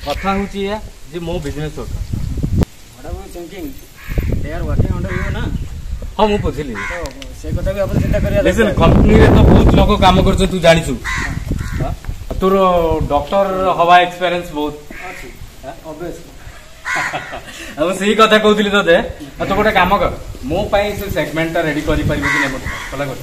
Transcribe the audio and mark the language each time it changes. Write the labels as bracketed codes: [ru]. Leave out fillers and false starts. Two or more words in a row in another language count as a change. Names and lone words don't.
[or] କଥା ହେଉଛି ଏଇଆ ଯେ ମୋ ବିଜନେସ୍ ଦରକାର। [en] What about thinking? They are working under you ନା? [or] ହଁ ମୁଁ ବୁଝିଲି। ତ ସେ କଥା ବି ଆପଣ ଚିନ୍ତା କରିବା ଲିସନ୍ ଦରକାର। କମ୍ପାନୀରେ ତ ବହୁତ ଲୋକ କାମ କରୁଛନ୍ତି ତୁ ଜାଣିଛୁ। ତୋର ଡକ୍ଟର ହବା ଏକ୍ସପିରିଏନ୍ସ ବହୁତ ଅଛି obviously। ଆଉ ମୁଁ ସେଇ କଥା କହୁଥିଲି ତତେ। ଆଉ ତୁ ଗୋଟେ କାମ କର ମୋ ପାଇଁ ସେ [en] segmentଟା ready [or] କରିପାରିବୁ କି ନାହିଁ ମତେ କଲା କର।